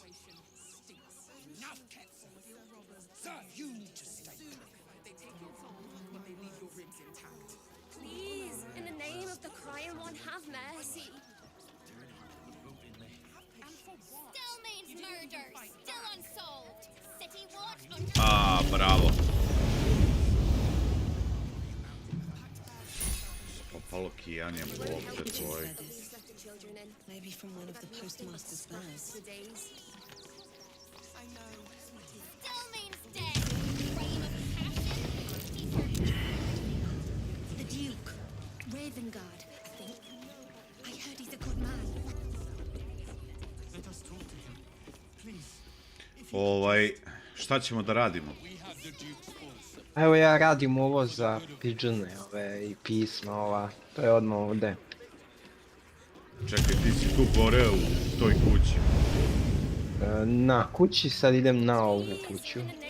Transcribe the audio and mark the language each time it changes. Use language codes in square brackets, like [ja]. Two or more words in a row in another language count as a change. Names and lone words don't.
[en] Enough, cats. Sir, you need to stay. Please, in the name of the crying one, have mercy. Still means murder, still unsolved. City watch under... Bravo. [sr] Spopalo kijanje ovdje tvoj. [en] Maybe from one of the postmaster's birds. Still means dead. Reign of passion. The Duke. Ravengard, I think. I heard he's a good man. Let us talk to him. Please. [sr] Šta ćemo da radimo? Evo ja radim ovo za pigeone, ove i pisma ova, to je odmah ovdje. Čekaj, ti si tu gore u toj kući. Na kući, sad idem na ovu kuću.